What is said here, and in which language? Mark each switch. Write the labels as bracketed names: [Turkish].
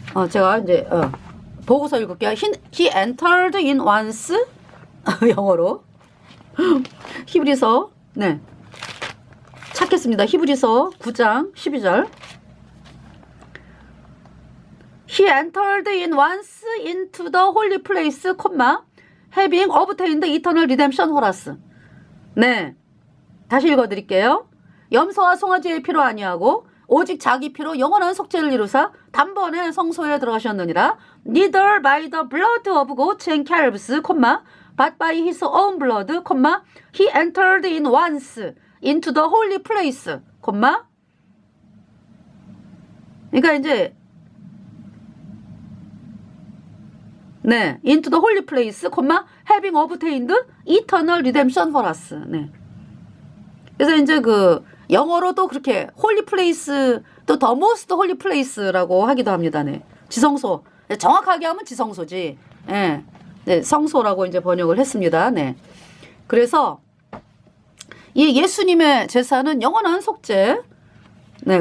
[Korean] 제가 이제 보고서 읽을게요. [English] He entered in once. [Korean] 영어로. 히브리서, 네, 찾겠습니다. 히브리서 9장 12절. [English] He entered in once into the holy place, having obtained eternal redemption for us. [Korean] 네, 다시 읽어드릴게요. 염소와 송아지의 피로 아니하고 오직 자기 피로 영원한 속죄를 이루사 단번에 성소에 들어가셨느니라. [English] Neither by the blood of goats and calves, but by his own blood, he entered in once into the holy place, [Korean] 그러니까 이제 네, [English] into the holy place, having obtained eternal redemption for us. [Korean] 네. 그래서 이제 그 영어로도 그렇게 holy place, 또 the most holy place라고 하기도 합니다. 네. 지성소. 정확하게 하면 지성소지. 네. 네, 성소라고 이제 번역을 했습니다. 네. 그래서 이 예수님의 제사는 영원한 속죄. 네.